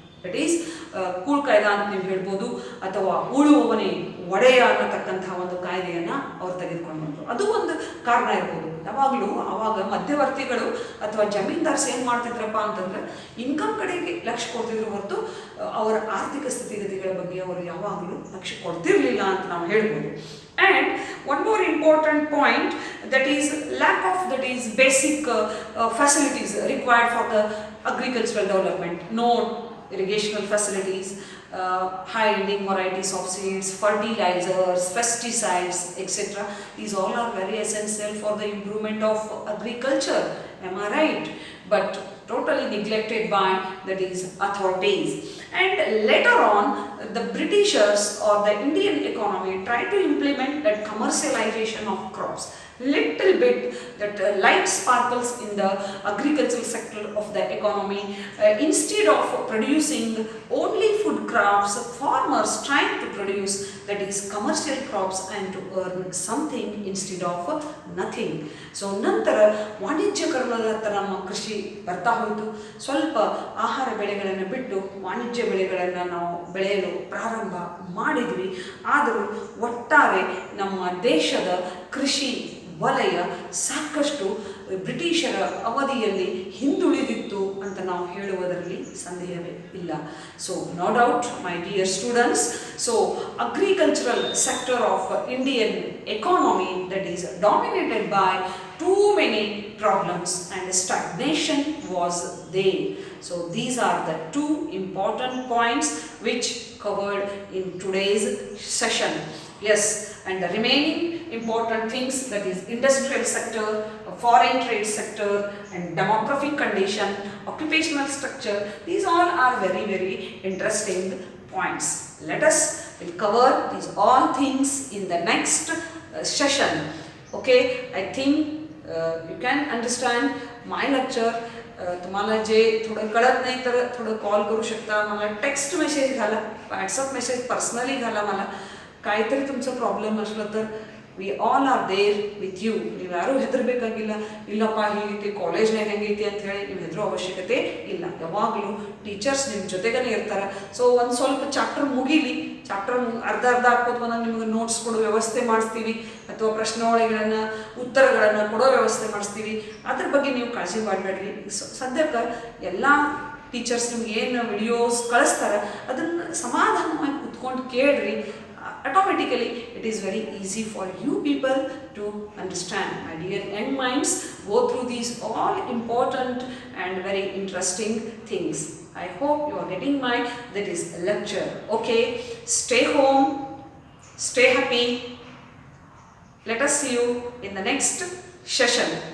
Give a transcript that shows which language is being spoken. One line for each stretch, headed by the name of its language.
Kannada: That is ಕೂಳು ಕಾಯ್ದೆ ಅಂತ ನೀವು ಹೇಳ್ಬೋದು, ಅಥವಾ ಉಳುವವನೇ ಒಡೆಯ ಅನ್ನತಕ್ಕಂತಹ ಒಂದು ಕಾಯ್ದೆಯನ್ನು ಅವ್ರು ತೆಗೆದುಕೊಂಡು ಬಂದರು. ಅದು ಒಂದು ಕಾರಣ ಇರ್ಬೋದು. ಯಾವಾಗಲೂ ಆವಾಗ ಮಧ್ಯವರ್ತಿಗಳು ಅಥವಾ ಜಮೀನ್ದಾರ್ಸ್ ಏನು ಮಾಡ್ತಿದ್ರಪ್ಪ ಅಂತಂದ್ರೆ ಇನ್ಕಮ್ ಕಡೆಗೆ ಲಕ್ಷ್ಯ ಕೊಡ್ತಿದ್ರು ಹೊರತು ಅವರ ಆರ್ಥಿಕ ಸ್ಥಿತಿಗತಿಗಳ ಬಗ್ಗೆ ಅವರು ಯಾವಾಗಲೂ ಲಕ್ಷ್ಯ ಕೊಡ್ತಿರ್ಲಿಲ್ಲ ಅಂತ ನಾವು ಹೇಳ್ಬೋದು.
English: And one more important point, that is lack of basic facilities required for the agricultural development. No irrigational facilities, high-yielding varieties of seeds, fertilizers, pesticides, etc. These all are very essential for the improvement of agriculture. Am I right? But totally neglected by authorities. And later on, the Britishers or the Indian economy tried to implement that commercialization of crops. Little bit that light sparkles in the agricultural sector of the economy. Instead of producing only food crops, farmers trying to produce commercial crops and to earn something instead of nothing.
Kannada: So ನಂತರ ವಾಣಿಜ್ಯಕರಣದ ನಮ್ಮ ಕೃಷಿ ಬರ್ತಾ ಹೋಯಿತು. ಸ್ವಲ್ಪ ಆಹಾರ ಬೆಳೆಗಳನ್ನು ಬಿಟ್ಟು ವಾಣಿಜ್ಯ ಬೆಳೆಗಳನ್ನು ನಾವು ಬೆಳೆಯಲು ಪ್ರಾರಂಭ ಮಾಡಿದ್ವಿ. ಆದರೂ ಒಟ್ಟಾರೆ ನಮ್ಮ ದೇಶದ ಕೃಷಿ ವಲಯ ಸಾಕಷ್ಟು ಬ್ರಿಟಿಷರ ಅವಧಿಯಲ್ಲಿ ಹಿಂದುಳಿದಿತ್ತು ಅಂತ ನಾವು ಹೇಳುವುದರಲ್ಲಿ ಸಂದೇಹವೇ ಇಲ್ಲ.
English: So no doubt my dear students, so agricultural sector of Indian economy that is dominated by too many problems and stagnation was there. So these are the two important points which covered in today's session. Yes, and the remaining important things, that is industrial sector, foreign trade sector, and demographic condition, occupational structure, these all are very, very interesting points. Let us will cover these all things in the next session. Okay, I think you can understand my lecture.
Marathi: तुम्हाला जे थोडं कळत नाही तर थोडं call करू शकता, मला टेक्स्ट मेसेज घाला, व्हॉट्सअप मेसेज पर्सनली घाला. मला काहीतरी तुमचं प्रॉब्लेम असलं तर
English: We all are there with you.
Kannada: ನೀವು ಯಾರೂ ಹೆದರಬೇಕಾಗಿಲ್ಲ, ಇಲ್ಲಪ್ಪ ಹೀಗೆ ಕಾಲೇಜ್ನಾಗ ಹೆಂಗೈತಿ ಅಂತ ಹೇಳಿ ನೀವು ಹೆದರೋ ಅವಶ್ಯಕತೆ ಇಲ್ಲ. ಯಾವಾಗಲೂ ಟೀಚರ್ಸ್ ನಿಮ್ಮ ಜೊತೆಗೇ ಇರ್ತಾರೆ. ಸೊ ಒಂದು ಸ್ವಲ್ಪ ಚಾಪ್ಟರ್ ಮುಗೀಲಿ, ಚಾಪ್ಟರ್ ಅರ್ಧ ಹಾಕೋದು ಬಂದಾಗ ನಿಮಗೆ ನೋಟ್ಸ್ ಕೊಡೋ ವ್ಯವಸ್ಥೆ ಮಾಡಿಸ್ತೀವಿ, ಅಥವಾ ಪ್ರಶ್ನಾವಳಿಗಳನ್ನು ಉತ್ತರಗಳನ್ನು ಕೊಡೋ ವ್ಯವಸ್ಥೆ ಮಾಡಿಸ್ತೀವಿ. ಅದ್ರ ಬಗ್ಗೆ ನೀವು ಕಾಳಜಿ ಮಾಡಬೇಡ್ರಿ. ಸದ್ಯಕ್ಕೆ ಎಲ್ಲ ಟೀಚರ್ಸ್ ನಿಮ್ಗೆ ಏನು ವಿಡಿಯೋಸ್ ಕಳಿಸ್ತಾರೆ ಅದನ್ನು ಸಮಾಧಾನವಾಗಿ ಕುತ್ಕೊಂಡು ಕೇಳ್ರಿ.
English: Automatically it is very easy for you people to understand. My dear young minds, go through these all important and very interesting things. I hope you are getting my that is lecture. Okay, stay home, stay happy. Let us see you in the next session.